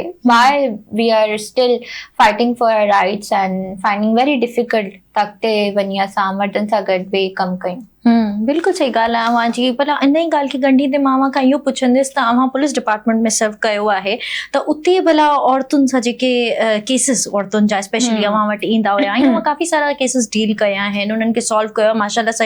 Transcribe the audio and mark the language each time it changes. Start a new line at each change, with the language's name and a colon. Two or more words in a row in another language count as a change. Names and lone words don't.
English: why we are still fighting for our rights and finding very difficult
Sindhi: त अॻिते वञी असां मर्दनि सां गॾु वेही कमु कयूं। बिल्कुलु सही ॻाल्हि आहे अव्हां जी। पर इन ई ॻाल्हि खे ॻंढींदे मां अव्हां खां इहो पुछंदसि त अव्हां
English: police department
Sindhi: में सर्व कयो आहे त उते भला औरतुनि सां जेके केसिस औरतुनि जा स्पेशली अव्हां वटि ईंदा हुया ऐं अव्हां काफ़ी सारा केसिस डील कया आहिनि, उन्हनि खे सॉल्व कयो माशाल्लाह सां।